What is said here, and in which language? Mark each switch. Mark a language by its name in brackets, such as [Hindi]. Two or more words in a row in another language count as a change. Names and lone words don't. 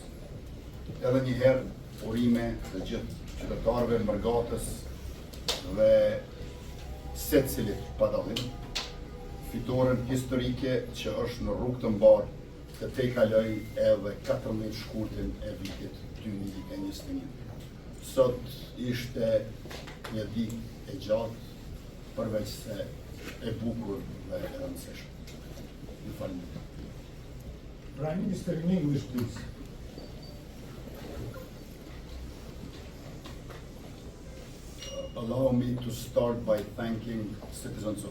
[Albanian] Edhe një herë urime të gjithë qytetarëve, mërgatës dhe secilit pa dallim, fitoren historike që është në rrugë të mbarë të tejkaloj edhe 14 shkurtin e vitit 2021. Sot ishte një ditë e gjatë, përveç se e bukur dhe e rëndësishme. Ju falenderoj. [English] Prime Minister in English, please. Allow me to start by thanking citizens of